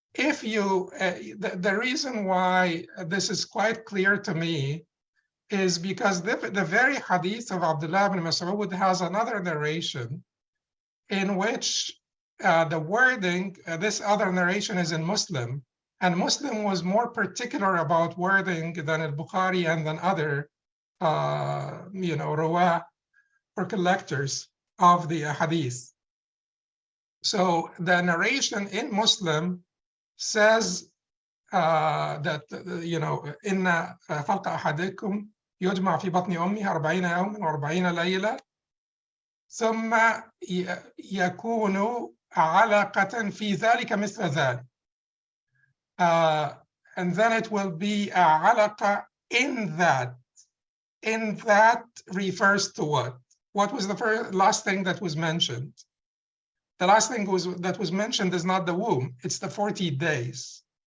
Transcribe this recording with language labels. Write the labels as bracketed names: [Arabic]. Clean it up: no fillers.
[English] If you, the reason why this is quite clear to me is because the very hadith of Abdullah ibn Mas'ud has another narration in which the wording, this other narration is in Muslim, and Muslim was more particular about wording than al-Bukhari and than other, rawah or collectors of the hadith. So the narration in Muslim says that, [Arabic] إن خلق أحدكم يجمع في بطن أمه 40 يوما و40 ليلة ثم يكون علقة في ذلك مثل ذلك. [English] And then it will be علقة in that. In that refers to what? What was the last thing that was mentioned? The last thing that was mentioned is not the womb, it's the 40 days.